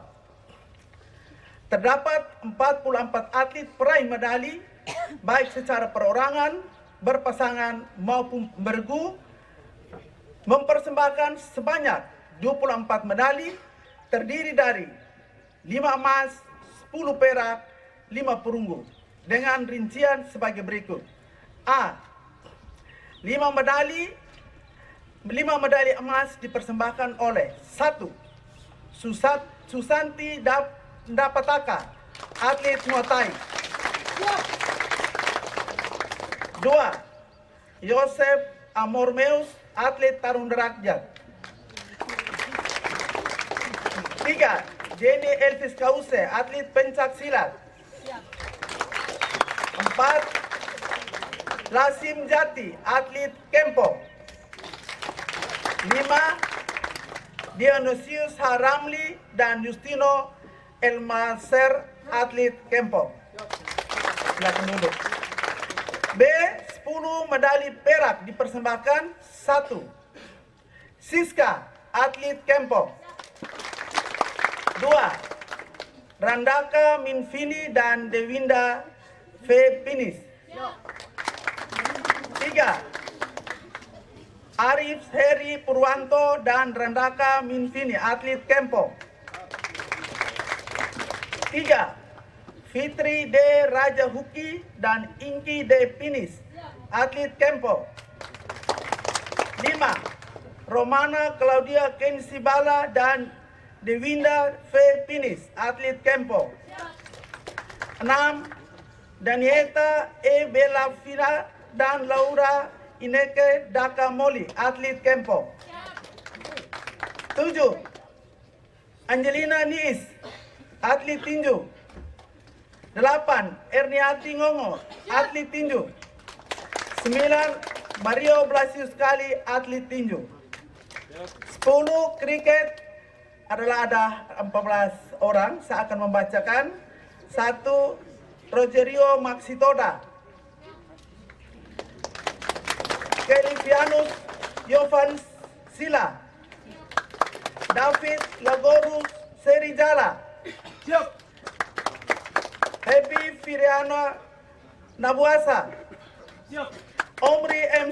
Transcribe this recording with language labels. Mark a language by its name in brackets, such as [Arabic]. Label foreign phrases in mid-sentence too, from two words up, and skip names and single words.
[Indonesian] Terdapat 44 atlet peraih medali, baik secara perorangan, berpasangan maupun bergu, mempersembahkan sebanyak 24 medali, terdiri dari 5 emas, 10 perak, 5 perunggu, dengan rincian sebagai berikut. A. 5 medali emas dipersembahkan oleh 1. Susanti Dapataka, atlet Muay Thai. 2. Yosef Amormeus, atlet tarung derajat. 3. Jenny Elvis Kause, atlet pencak silat. 4. Lasim Jati, atlet Kempo. 5. Dionysius Haramli dan Justino Elmaser, atlet Kempo. Silakan duduk. B. 10 medali perak dipersembahkan. 1. Siska, atlet Kempo. 2. Randaka Minfini dan Dewinda V. Pinis. 3. Arif Heri Purwanto dan Randaka Minfini, atlet Kempo. 3. Fitri D. Raja Huki dan Inki D. Pinis, atlet Kempo. 5. Romana Claudia Kensibala dan Dewinda V. Pinis, atlet Kempo. 6. Danieta E. Belafira dan Laura Ineke Daka Moli, atlet Kempo. 7. Angelina Niis, atlet tinju. 8. Erniati Ngongo, atlet tinju. 9. Mario Blasius Kali, atlet tinju. 10. Kriket adalah ada 14 orang. Saya akan membacakan. 1. Rogerio Maxitoda, Kelivianus Yovan Sila, David Lagorus Serijala, Happy Firiana Nabuasa, Omri M.